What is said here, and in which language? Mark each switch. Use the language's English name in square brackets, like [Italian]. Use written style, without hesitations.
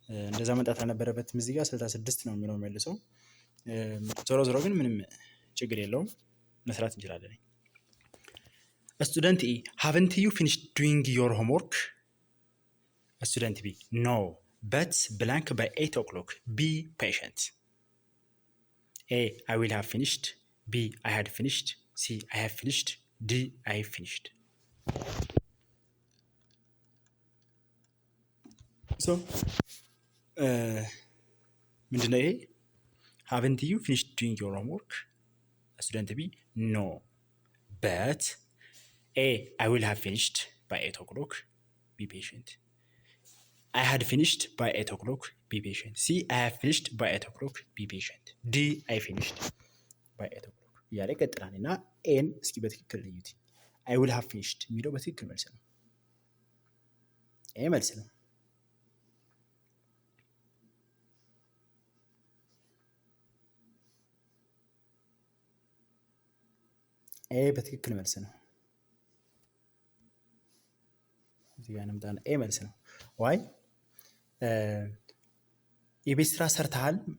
[Amharic] እንደዛ መምጣት አልነበረበትም። እዚህ ጋር 66 ነው የሚለው መልሰው። ዞሮ ግን ምንም ችግር የለውም መስራት እንችላለን። ስቱደንት ኤ [English] haven't you finished doing your homework? Student B no but blank by 8 o'clock. Be patient. A I will have finished. B I had finished. C I have finished. D I finished. [Amharic] So ምንድነው ይሄ? [English] haven't you finished doing your homework? Student B no but A I will have finished by 8 o'clock. Be patient. I had finished by 8 o'clock. Be patient. C I have finished by 8 o'clock. Be patient. D I finished by 8 o'clock. [Amharic] እያለ ይቀጥላል እና ኤን እስኪ በትክክል ልዩት። [English] I will have finished [Amharic] የሚለው በትክክል መልስ ነው። ይሄ መልስ ነው። ይሄ በትክክል መልስ ነው። እዚህ ጋር እንምጣና ኤ መልስ ነው። ዋይ የቤት ስራ ሰርተሃል?